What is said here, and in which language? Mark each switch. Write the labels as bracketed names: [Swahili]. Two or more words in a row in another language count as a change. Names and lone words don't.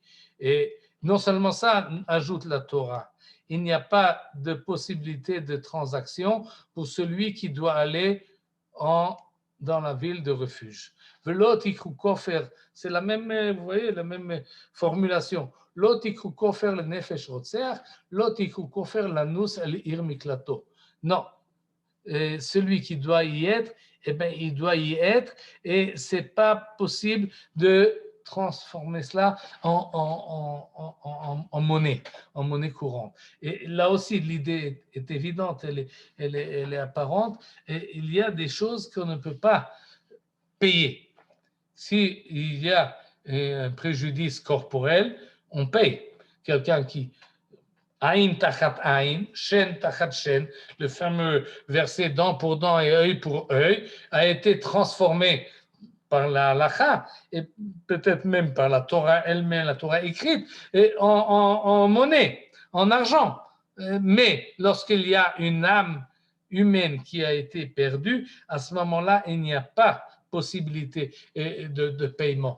[French] Et non seulement ça, ajoute la Torah, il n'y a pas de possibilité de transaction pour celui qui doit aller dans la ville de refuge. [Hebrew] ולא תקחו כפר, [French] c'est la même, vous voyez, la même formulation. [Hebrew] לא תקחו כפר לנפש רוצח, לא תקחו כפר לנוס אל עיר מקלטו. [French] Non, celui qui doit y être, eh ben, il doit y être, et c'est pas possible de transformer cela en monnaie courante. Et là aussi, l'idée est évidente, elle est apparente, et il y a des choses qu'on ne peut pas payer. S'il y a un préjudice corporel, on paye. Quelqu'un qui [Hebrew] עין תחת עין, שן תחת שן, [French] le fameux verset dent pour dent et œil pour œil, a été transformé par la halakha et peut-être même par la Torah elle-même, la Torah écrite, et en monnaie, en argent. Mais lorsqu'il y a une âme humaine qui a été perdue, à ce moment-là, il n'y a pas possibilité de paiement.